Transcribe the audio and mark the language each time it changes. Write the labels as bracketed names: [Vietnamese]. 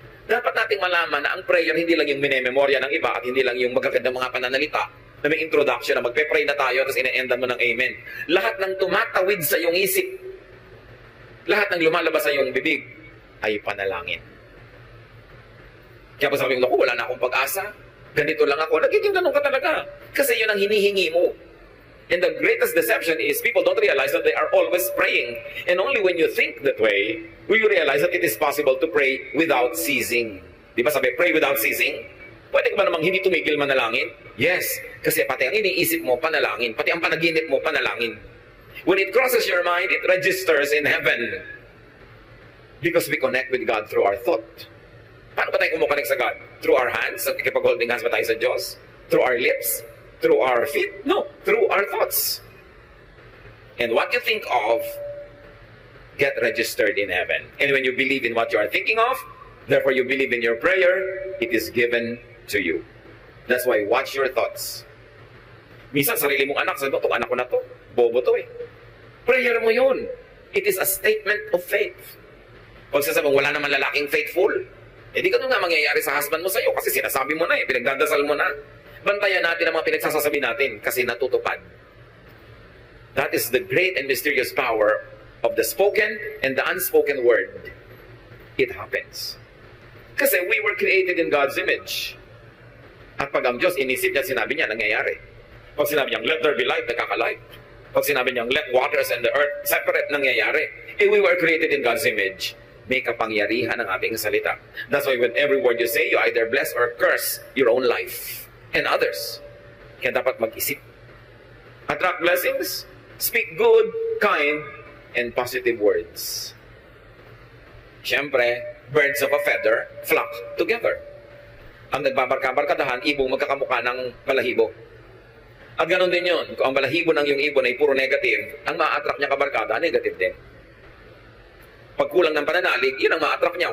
[Filipino] Dapat nating malaman na ang prayer hindi lang yung minememorya ng iba at hindi lang yung magagandang mga pananalita na may introduction na magpe-pray na tayo tapos ine-endan mo ng amen. Lahat ng tumatawid sa iyong isip, lahat ng lumalabas sa iyong bibig ay panalangin. Kaya pa sabi ko, wala na akong pag-asa. Ganito lang ako. Nagiging ganun ka talaga. Kasi yun ang hinihingi mo. [English] And the greatest deception is people don't realize that they are always praying. And only when you think that way, will you realize that it is possible to pray without ceasing. [Filipino] Di ba sabi, [English] pray without ceasing? [Filipino] Pwede ka ba namang hindi tumigil manalangin? Yes, kasi pati ang iniisip mo, panalangin. Pati ang panaginip mo, panalangin. [English] When it crosses your mind, it registers in heaven. Because we connect with God through our thought. [Filipino] Paano ba tayo kumukonect sa God? [English] Through our hands? [Filipino] Nakikipag-holding hands ba tayo sa Diyos? [English] Through our lips? Through our feet? No, through our thoughts. And what you think of, get registered in heaven. And when you believe in what you are thinking of, therefore you believe in your prayer, it is given to you. That's why watch your thoughts. [Filipino] Minsan sarili mong anak, sabi mo, itong anak ko na to, bobo to eh. Prayer mo yun. [English] It is a statement of faith. [Filipino] Pag sasabi mo, wala naman lalaking faithful, eh di ganun nga mangyayari sa husband mo sa'yo kasi sinasabi mo na eh, pinagdadasal mo na. Bantayan natin ang mga pinagsasabi natin kasi natutupad. [English] That is the great and mysterious power of the spoken and the unspoken word. It happens. Kasi we were created in God's image. [Filipino] At pag ang Diyos inisip niya, sinabi niya, nangyayari. Pag sinabi niya, [English] let there be light, [Filipino] nagkakalight. Pag sinabi niya, [English] let waters and the earth separate, [Filipino] nangyayari. [English] Eh, we were created in God's image. [Filipino] May kapangyarihan ang ating salita. [English] That's why with every word you say, you either bless or curse your own life and others. [Filipino] Kaya dapat mag-isip. [English] Attract blessings, speak good, kind, and positive words. Siyempre, birds of a feather flock together. [Filipino] Ang nagbabarka-barkadahan, ibong magkakamukha ng balahibo. At ganoon din yun. Kung ang balahibo ng yung ibon ay puro negative, ang ma-attract niya kabarkada, negative din. Pag kulang ng pananalig, yun ang ma-attract niya.